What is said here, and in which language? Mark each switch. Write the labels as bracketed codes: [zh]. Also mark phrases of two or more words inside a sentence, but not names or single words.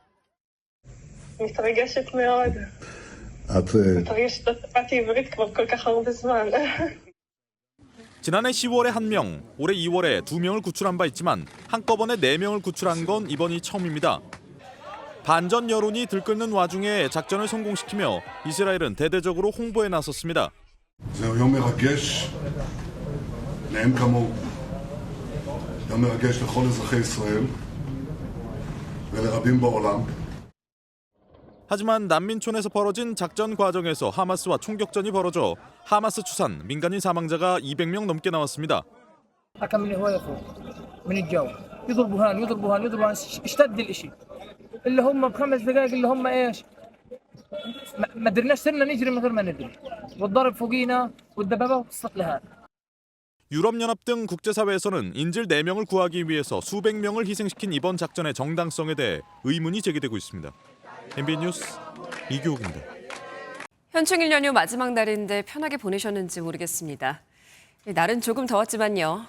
[ko] 지난해 10월에 1명, 올해 2월에 2명을 구출한 바 있지만 한꺼번에 4명을 구출한 건 이번이 처음입니다. 반전 여론이 들끓는 와중에 작전을 성공시키며 이스라엘은 대대적으로 홍보에 나섰습니다. [he] זהו יום מרגש, מאין כמוהו. יום מרגש לכל אזרחי ישראל ולרבים בעולם. [ko] 하지만 난민촌에서 벌어진 작전 과정에서 하마스와 총격전이 벌어져 하마스 추산 민간인 사망자가 200명 넘게 나왔습니다. [ar] اللي هم ب5 دقائق اللي هم ايش ما قدرناش صرنا نجري من غير ما ندري والضرب فوقينا والدبابه وصلت لهذا. [ko] 유럽연합 등 국제사회에서는 인질 4명을 구하기 위해서 수백 명을 희생시킨 이번 작전의 정당성에 대해 의문이 제기되고 있습니다. MBN 뉴스 이교욱입니다. 현충일 연휴 마지막 날인데 편하게 보내셨는지 모르겠습니다. 날은 조금 더웠지만요.